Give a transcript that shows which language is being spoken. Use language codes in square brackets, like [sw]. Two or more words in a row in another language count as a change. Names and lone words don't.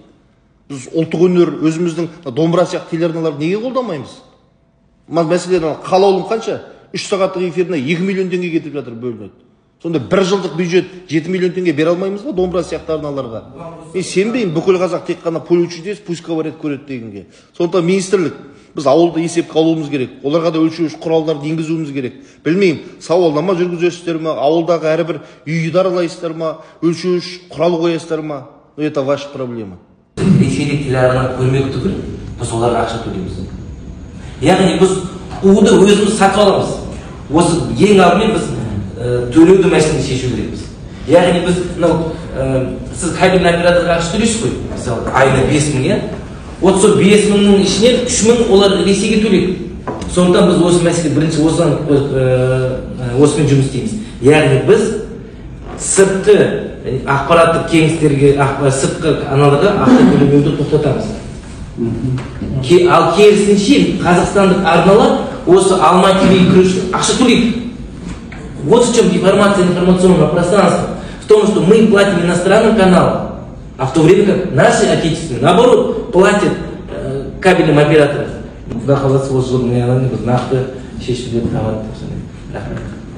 [kk] Біз ұлттық өнер, өзіміздің домбыра сияқты телеарналарды неге қолдамаймыз? Мәселен, қалаулым қанша? 3 сағаттық эфиріне 2 миллион теңге кетіп жатыр, бөлінеді. Сонда 1 жылдық бюджет 7 миллион теңге бере алмаймыз ба домбыра сияқты арналарға? Мен сенбеймін, бүкіл қазақ тек қана получить, пусть-говорят көреді дегенге. Сондықтан министрлік, біз ауылды есепке алуымыз керек. Оларға да өлшеуіш құралдарды енгізуіміз керек. Білмеймін, сауалнама жүргізесіздер ме, ауылдағы әрбір үйді аралайсыздар ма, өлшеуіш құрал қоясыздар ма? [ru] Это ваша проблема. [kk] Ресейлік телеарна көрмек түгіл, біз оларға ақша төлейміз. Яғни біз уды өзіміз сатып аламыз. Осы ең алдымен біз төлеуді мәселені шешу керекпіз. Яғни біз сіз кабельный операторға ақша төлейсіз ғой, мысалы айына 5 мың, иә? Вот сол 5 мыңның ішінен 3 мың олар Ресейге төлейді. Сондықтан біз осы мәселе бірінші осымен жұмыс істейміз. Яғни біз сыртқы ақпараттық кеңістерге, сыртқы каналдарға ақша төлемеуді тоқтатамыз. Ал керісінше қазақстандық арналар осы Алматы ТВ-ге кіру үшін ақша төлейді. [ru] Вот в чем деформация информационного пространства. В том, что мы платим иностранным каналам, а в то время как наши отечественные, наоборот, платят кабельным операторам.